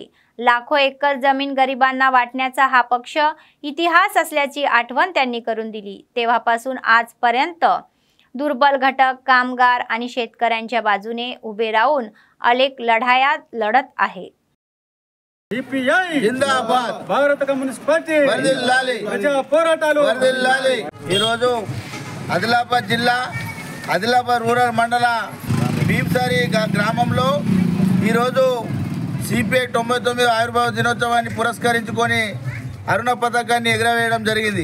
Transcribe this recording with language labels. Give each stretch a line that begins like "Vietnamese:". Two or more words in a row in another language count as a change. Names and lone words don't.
Marathi: लाखो एकर जमीन गरिबांना वाटण्याचा हा पक्ष इतिहास असल्याची आठवण त्यांनी करून दिली। तेव्हापासून आजपर्यंत दुर्बल घटक, कामगार आणि शेतकऱ्यांच्या बाजूने उभे राहून अनेक लढाया लढत आहे।
Hindi: सीपीआई जिंदाबाद,
Telugu: భారత కమ్యూనిస్ట్ పార్టీ వర్ధిల్లాలి, ప్రజా పోరాటాలు వర్ధిల్లాలి। ఈ రోజు ఆదిలాబాద్ జిల్లా ఆదిలాబాద్ రూరల్ మండల భీమసారి గ్రామంలో ఈ రోజు సిపిఐ 99వ ఆవిర్భావ దినోత్సవాన్ని పురస్కరించుకొని అరుణ పతాకాన్ని ఎగరవేయడం జరిగింది।